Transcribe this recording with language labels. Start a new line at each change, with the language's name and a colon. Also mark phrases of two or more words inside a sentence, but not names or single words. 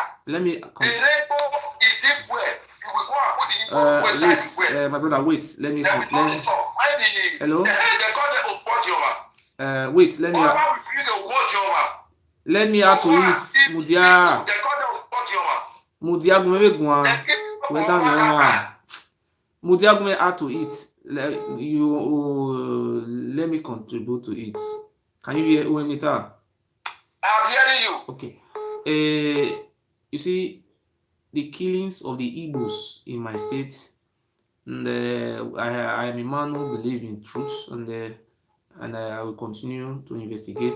English: Let me. Enebo, he did well. He will go and put the Igbo inside the well. Wait, my brother. Wait. Let me. Hello. They call them Ogbonjoma. Wait. Let me. Oba will bring the Ogbonjoma. Let me add to it. Mudia. They call them Ogbonjoma. Mudia gume gwa. Whether me or Mudia gume add to it. Let me contribute to it. Can you hear Uemita? I'm hearing you. Okay. You see, the killings of the Igbos in my state, and I am a man who believes in truth, and I will continue to investigate.